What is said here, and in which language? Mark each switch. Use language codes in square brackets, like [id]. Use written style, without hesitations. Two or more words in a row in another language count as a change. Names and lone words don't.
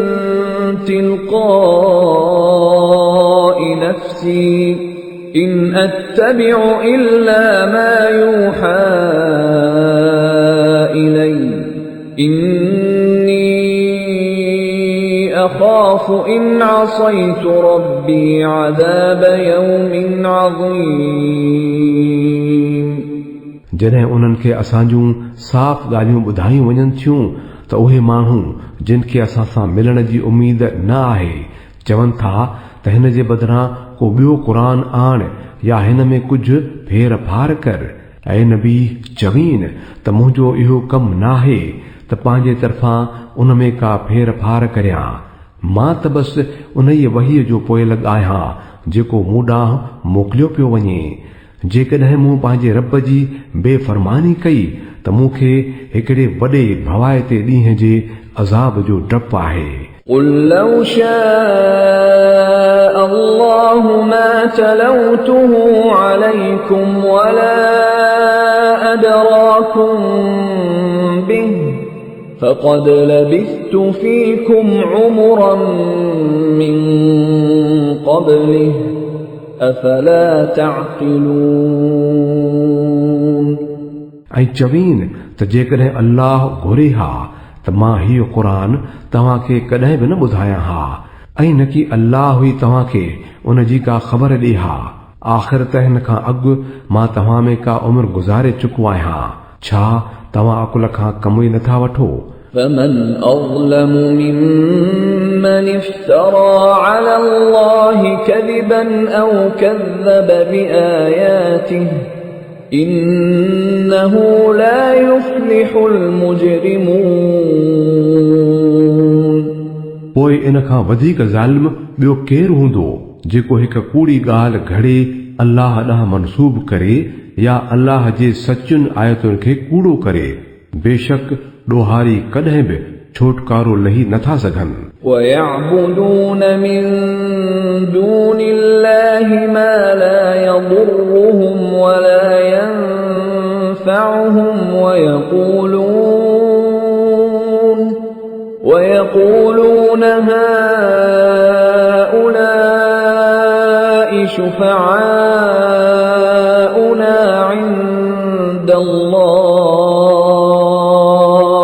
[ar] تِلْقَاءِ نَفْسِي إِنْ أَتَّبِعُ إِلَّا مَا يُوحَى إِلَيَّ إِنِّي أَخَافُ إِنْ عَصَيْتُ رَبِّي عَذَابَ يَوْمٍ عَظِيمٍ [sd] जॾहिं उन्हनि खे असां जूं साफ़ ॻाल्हियूं ॿुधायूं वञनि थियूं त उहे माण्हू जिन खे असां सां मिलण जी उमेद न आहे चवनि था त हिन जे बदिरां को ॿियो क़ुर आण या हिन में कुझु फेर फार कर ऐं नबी चवीन त मुंहिंजो इहो कमु नाहे त पंहिंजे तरफ़ां उन में का फेर फार करियां मां त बसि उन ई वहीअ जो पोयल आहियां जेको मूं ॾांहुं मोकिलियो पियो वञे जेकॾहिं मूं पंहिंजे रब जी बेफ़रमानी कई त मूंखे हिकिड़े वॾे भवाइते ॾींहं जे अज़ाब जो डपु आहे [ar] قُلْ لَوْ شَاءَ اللَّهُ مَا تَلَوْتُهُ عَلَيْكُمْ وَلَا أَدْرَاكُمْ بِهِ فَقَدْ لَبِثْتُ فِيكُمْ عُمُرًا مِّن قَبْلِهِ أَفَلَا تَعْقِلُونَ [sd] ऐं चवीन त जेकॾहिं अल्लाह घुरे हा त मां हीउ क़ुर तव्हां खे कॾहिं बि न ॿुधायां हा ऐं न कि अल्लाह ई तव्हां खे उन जी का ख़बर ॾे हा आख़िर त हिन खां अॻु मां तव्हां में का उमिरि गुज़ारे चुको आहियां छा तव्हां अकुल खां कम ई नथा वठो [ar] فمن أظلم ممن افترى على الله كذبا أو كذب بآياته إنه لا يفلح المجرمون [sd] पोइ इन खां वधीक ज़ालिम ॿियो केरु हूंदो जेको हिक कूड़ी ॻाल्हि घड़े अल्लाह ॾांहुं मनसूब करे या अल्लाह जे सचुनि आयतुनि खे कूड़ो करे बेशक ॾोहारी कॾहिं बि छोटकारो लही नथा सघनि [ar] ويعبدون من دون الله ما لا يضرهم ولا ينفعهم ويقولون هؤلاء شفعاؤنا عند الله